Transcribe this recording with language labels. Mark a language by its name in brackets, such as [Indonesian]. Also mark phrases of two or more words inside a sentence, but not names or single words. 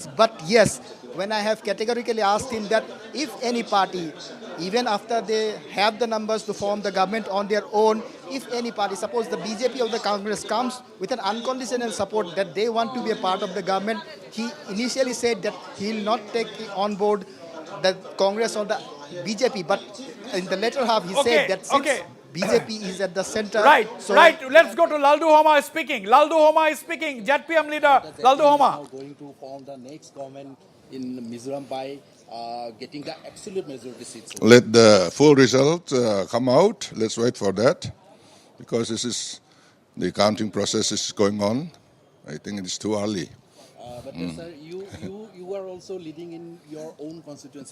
[English] But yes, when I have categorically asked him that if any party, even after they have the numbers to form the government on their own, if any party, suppose the BJP or the Congress comes with an unconditional support that they want to be a part of the government, he initially said that he will not take on board the Congress or the BJP. But in the later half, he said that since BJP is at the center. Right. Let's go to Laldu Homa speaking. ZPM leader, Laldu Homa. Going to form the next government in Mizoram by getting the absolute majority seats. Let the full result come out. Let's wait for that, because the counting process is going on. I think it is too early. But sir, you are also leading in your own constituency.